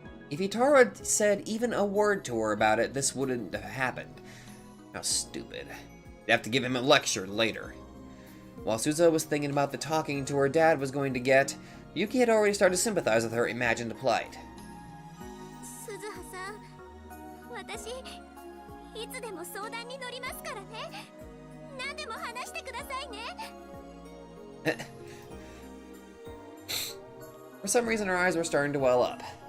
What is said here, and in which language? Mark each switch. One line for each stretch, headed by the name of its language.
English: If Itaru had said even a word to her about it, this wouldn't have happened. How stupid. They'd have to give him a lecture later. While Suzuha was thinking about the talking to her dad was going to get, Yuki had already started to sympathize with her imagined plight.
Japanese: 鈴葉さん、私いつでも相談に乗りますからね。何でも話してくださいね。
English: For some reason, her eyes were starting to well up.